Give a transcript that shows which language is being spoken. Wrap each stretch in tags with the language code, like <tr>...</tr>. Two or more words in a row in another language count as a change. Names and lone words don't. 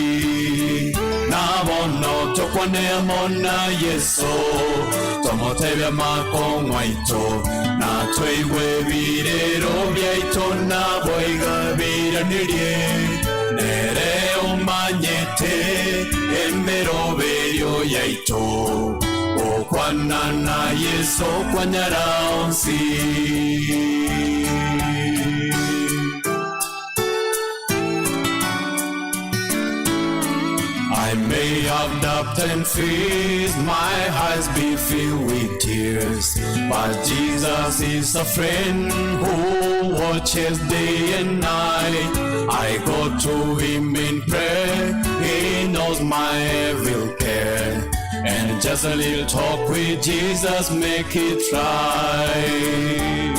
<guz>nabono tokwaneamo na yesu tomotebya makong'wa ito natweigwe birero byaito naboigabiranirie nere omanyete emeroberio yaito okwana na yesu kwanyaraonsi.</guz> <en>I may have doubts and fears, my eyes be filled with tears, but Jesus is a friend who watches day and night. I go to him in prayer, he knows my every care, and just a little talk with Jesus make it right.</en>